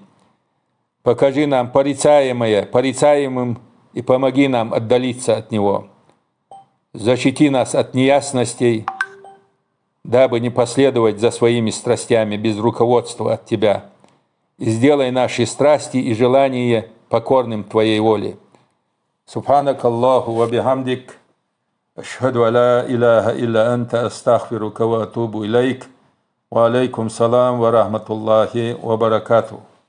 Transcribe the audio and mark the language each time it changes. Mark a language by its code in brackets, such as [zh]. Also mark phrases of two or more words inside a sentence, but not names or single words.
[ru] Покажи нам порицаемое порицаемым и помоги нам отдалиться от него. Защити нас от неясностей, дабы не последовать за своими страстями без руководства от Тебя. И сделай наши страсти и желания покорным Твоей воле. [ar] سبحانك اللهم وبحمدك. أشهد أن لا إله إلا أنت أستغفرك وأتوب إليك. وعليكم السلام ورحمة الله وبركاته.